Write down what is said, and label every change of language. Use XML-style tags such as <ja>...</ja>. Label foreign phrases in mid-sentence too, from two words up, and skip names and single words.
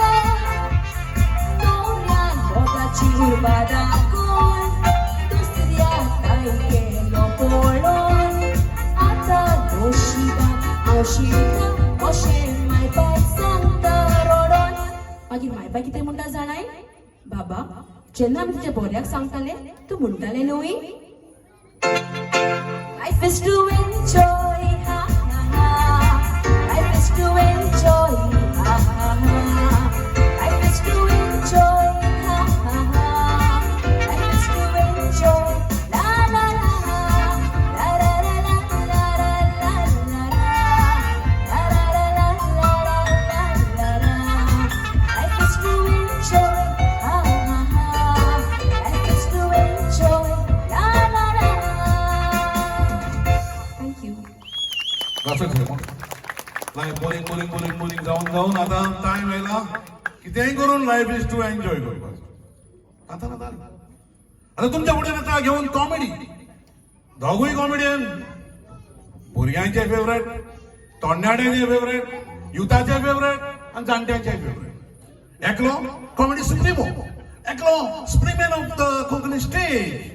<kok>नवऱ्यान मोगाची उर्बा दाखोवन दुसऱ्याक काय केलो पडोन आतां दोशीबाक हांव शिरता अशें माय पाय सांगता रडोन मागीर मायपा कितें म्हणटा जाणाय बाबा जेन्ना आमी तुज्या बोऱ्याक सांगताले तूं म्हणटाले न्हय</kok> <en>life is to enjoy ha ha ha life is to enjoy ha ha ha life is to enjoy ha ha ha life is to enjoy la la la la la la la la la la life is to enjoy ha ha ha life is to enjoy la la la thank you</en> <kok>बोलिंग जाऊन आता टाइम आयला कितेंय करून</kok> <en>life is to enjoy</en> <kok>करपाचो आता तुमच्या फुडें आता घेऊन कॉमेडी दोगूय कॉमेडियन भुरग्यांचे फेवरेट तरणाट्यांचे फेवरेट युथाचे फेवरेट आणि जाणट्यांचे फेवरेट एकलो</kok> <en>comedy supremo</en> <kok>एकलो</kok> <en>spreeman of the Konkani stage</en>